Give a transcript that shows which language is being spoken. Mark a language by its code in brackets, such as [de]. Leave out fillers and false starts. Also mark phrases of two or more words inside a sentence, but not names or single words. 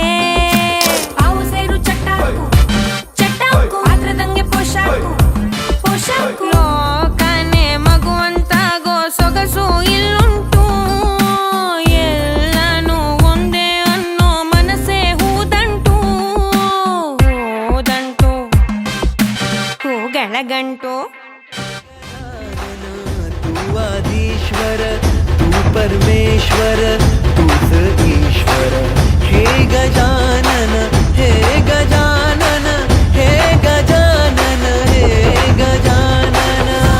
[kn] ಅವು ಸೇರು ಚಟ್ಟಾಕು ಚಟ್ಟಾಕು, ಪಾತ್ರದಂಗೆ ಪೋಷಾಕು ಪೋಷಾಕು. ಲೋಕನೆ ಮಗುವಂತಾಗೋ ಸೊಗಸು ಇಲ್ಲುಂಟು, ಎಲ್ಲಾನು ಒಂದೇ ಅನ್ನೋ ಮನಸ್ಸೇ ಹೂದಂಟು. ಹೂದಂಟು ಹೂಗಳಗಂಟು. [mr] तू आदिश्वर, तू परमेश्वर, तूच ईश्वर. हे गजानन, हे गजानन, हे गजानन, हे गजानन.